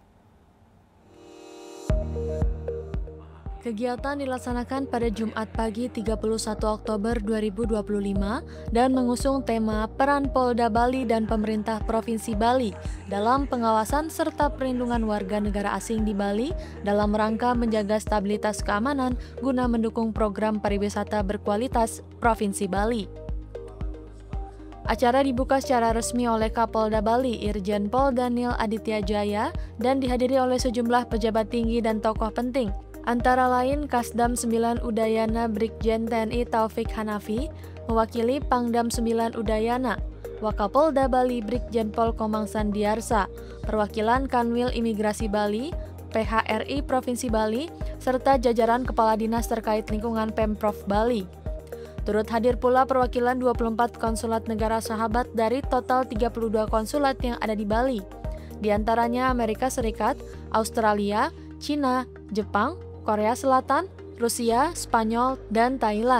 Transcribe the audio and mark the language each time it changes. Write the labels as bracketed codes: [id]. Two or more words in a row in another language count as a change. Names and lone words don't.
[id] Kegiatan dilaksanakan pada Jumat pagi 31 Oktober 2025 dan mengusung tema peran Polda Bali dan pemerintah Provinsi Bali dalam pengawasan serta perlindungan warga negara asing di Bali dalam rangka menjaga stabilitas keamanan guna mendukung program pariwisata berkualitas Provinsi Bali. Acara dibuka secara resmi oleh Kapolda Bali Irjen Pol Daniel Aditya Jaya dan dihadiri oleh sejumlah pejabat tinggi dan tokoh penting. Antara lain Kasdam 9 Udayana Brigjen TNI Taufik Hanafi, mewakili Pangdam 9 Udayana, Wakapolda Bali Brigjen Pol Komang Sandiarsa, perwakilan Kanwil Imigrasi Bali, PHRI Provinsi Bali, serta jajaran Kepala Dinas terkait lingkungan Pemprov Bali. Turut hadir pula perwakilan 24 konsulat negara sahabat dari total 32 konsulat yang ada di Bali, di antaranya Amerika Serikat, Australia, Cina, Jepang, Korea Selatan, Rusia, Spanyol, dan Thailand.